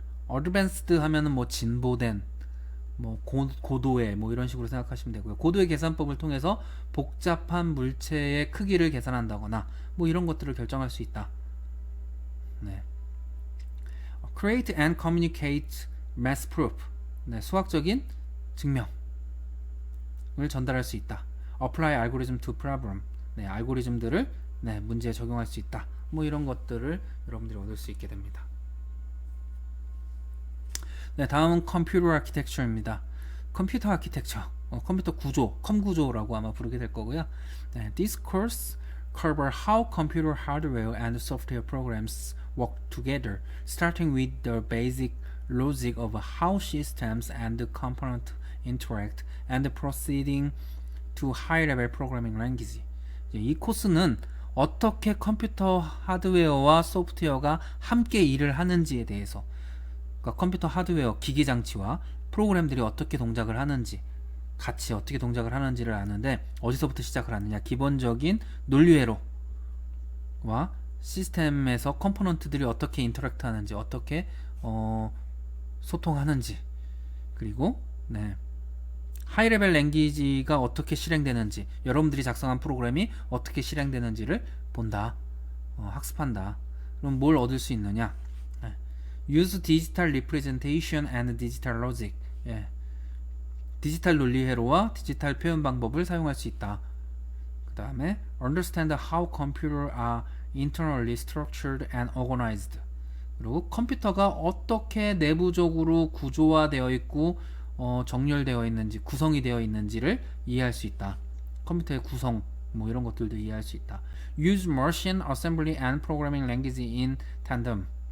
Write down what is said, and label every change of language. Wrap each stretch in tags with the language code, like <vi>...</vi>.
<ko>advanced 하면은 뭐 진보된, 뭐 고도의 뭐 이런 식으로 생각하시면 되고요. 고도의 계산법을 통해서 복잡한 물체의 크기를 계산한다거나 뭐 이런 것들을 결정할 수 있다.</ko> <en>Create and communicate math proof.</en> <ko>수학적인 증명을 전달할 수 있다.</ko> <en>Apply algorithm to problem.</en> <ko>알고리즘들을 문제에 적용할 수 있다. 뭐 이런 것들을 여러분들이 얻을 수 있게 됩니다. 네, 다음은 컴퓨터 아키텍처입니다. 컴퓨터 아키텍처, 컴퓨터 구조, 컴구조라고 아마 부르게 될 거고요.</ko> <en>네, This course cover how computer hardware and software programs work together, starting with the basic logic of how systems and components interact, and proceeding to high-level programming language.</en> <ko>이 코스는 어떻게 컴퓨터 하드웨어와 소프트웨어가 함께 일을 하는지에 대해서, 그러니까 컴퓨터 하드웨어, 기기 장치와 프로그램들이 어떻게 동작을 하는지, 같이 어떻게 동작을 하는지를 아는데, 어디서부터 시작을 하느냐, 기본적인 논리회로와 시스템에서 컴포넌트들이 어떻게 인터랙트 하는지, 어떻게 소통하는지, 그리고 하이레벨 랭귀지가 어떻게 실행되는지, 여러분들이 작성한 프로그램이 어떻게 실행되는지를 본다, 학습한다. 그럼 뭘 얻을 수 있느냐?</ko> <en>Use digital representation and digital logic.</en> <ko>디지털 논리 회로와 디지털 표현 방법을 사용할 수 있다. 그 다음에</ko> <en>Understand how computers are internally structured and organized.</en> <ko>그리고 컴퓨터가 어떻게 내부적으로 구조화되어 있고 정렬되어 있는지, 구성이 되어 있는지를 이해할 수 있다. 컴퓨터의 구성, 뭐 이런 것들도 이해할 수 있다.</ko> <en>Use machine assembly and programming language in tandem.</en>